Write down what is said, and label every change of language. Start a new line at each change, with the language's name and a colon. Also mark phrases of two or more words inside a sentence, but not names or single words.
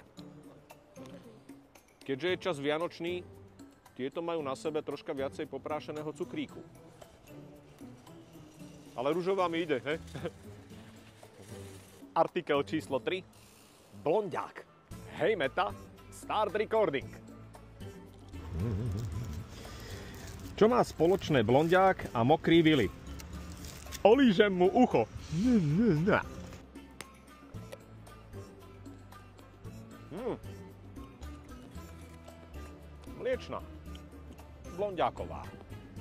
Slovak: Keďže je čas vianočný, tieto majú na sebe troška viacej poprášeného cukríku. Ale ružová mi ide, he? Artikel číslo 3. Blondiák. Hej Meta,
English: start recording.
Slovak: Čo má spoločné blondiák a mokrý Vili? Olížem mu ucho. Mliečna. Blondiáková.